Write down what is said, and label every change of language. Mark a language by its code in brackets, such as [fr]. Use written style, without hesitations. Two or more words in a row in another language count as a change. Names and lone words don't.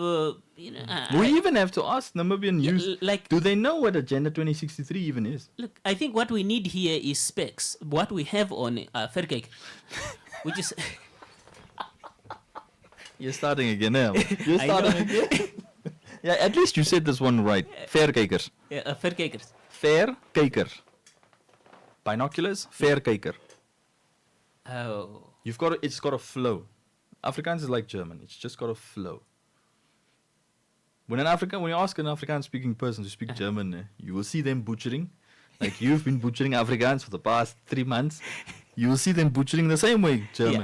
[en] we even have to ask Namibian youth, do they know what Agenda 2063 even is? Look, I think what we need here is specs. What we have on Verkyk, which is You're starting again now. You're starting again. Yeah, at least you said this one right. Verkykers. Yeah, Verkykers. Verkyker. Binoculars, verkyker. Oh. It's got a flow. Afrikaans is like German. It's just got a flow. When you ask an Afrikaans-speaking person to speak German, you will see them butchering. Like you've been butchering Afrikaans for the past 3 months. You will see them butchering the same way German.